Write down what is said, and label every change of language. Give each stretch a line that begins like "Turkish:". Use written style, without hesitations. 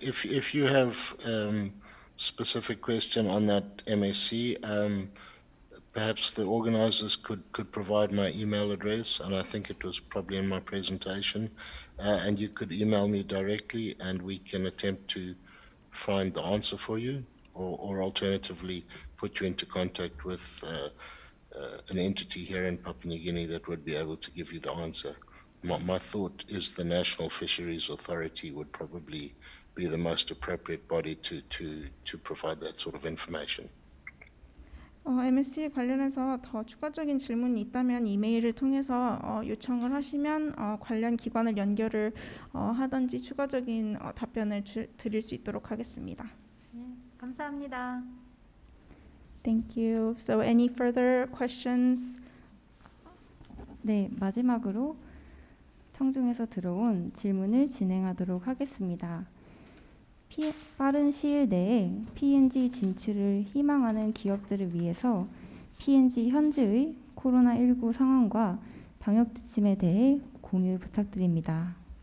English: If you have specific question on that MSC, perhaps the organizers could provide my email address, and I think it was probably in my presentation, and you could email me directly, and we can attempt to find the answer for you, or alternatively put you into contact with an entity here in Papua New Guinea that would be able to give you the answer. My thought is the National Fisheries Authority would probably be the most appropriate body to provide that sort of information.
Korean: MSC에 관련해서 더 추가적인 질문이 있다면 이메일을 통해서 요청을 하시면 관련 기관을 연결을 하든지 추가적인 답변을 드릴 수 있도록 하겠습니다. 예, 감사합니다.
English: Thank you. So any further questions?
Korean: 네, 마지막으로 청중에서 들어온 질문을 진행하도록 하겠습니다. 빠른 시일 내에 PNG 진출을 희망하는 기업들을 위해서 PNG 현재의 코로나19 상황과 방역 지침에 대해 공유 부탁드립니다.